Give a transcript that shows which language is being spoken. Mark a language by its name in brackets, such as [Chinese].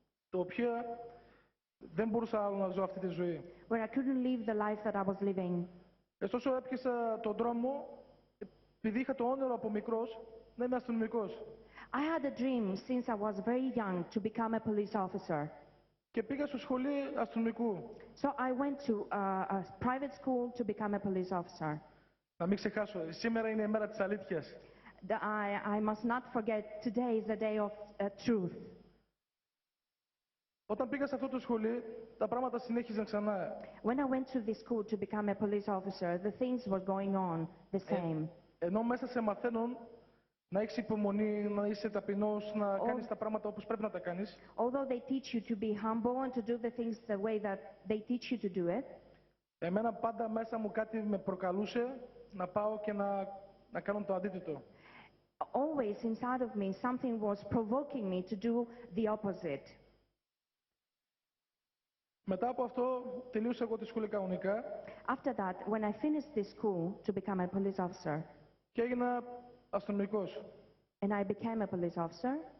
[Greek] το οποίο δεν μπορούσα άλλο να ζω αυτή τη ζωή. [English] where I couldn't live the life that I was living. [Greek] Ωστόσο έπιασα τον δρόμο, επειδή είχα το όνειρο από μικρός να είμαι αστυνομικός. [English] I had a dream since I was very young to become a police officer. [Greek] Και πήγα στο σχολείο αστυνομικού. [English] So I went to a private school to become a police officer. [Greek] Να μην ξεχάσω, σήμερα είναι η μέρα της αλήθειας. [English] I must not forget today is the day of truth. [Greek] Όταν πήγα σε αυτό το σχολείο, τα πράγματα συνέχιζαν ξανά. [English] When I went to this school to become a police officer, the things were going on the same. [Greek] Ενώ μέσα σε μαθαίνουν να έχεις υπομονή, να είσαι ταπεινός, να κάνεις τα πράγματα όπως πρέπει να τα κάνεις. [English] Although they teach you to be humble and to do the things the way that they teach you to do it. [Greek] Εμένα πάντα μέσα μου κάτι με προκαλούσε να πάω και να κάνω το αντίθετο. [English] Always inside of me, something was provoking me to do the opposite. [Greek] Μετά από αυτό, τελείωσα εγώ τη σχολή κανονικά. [English] After that, when I finished this school to become a police officer, [Greek] και έγινα αστυνομικός. [English] And I became a police officer.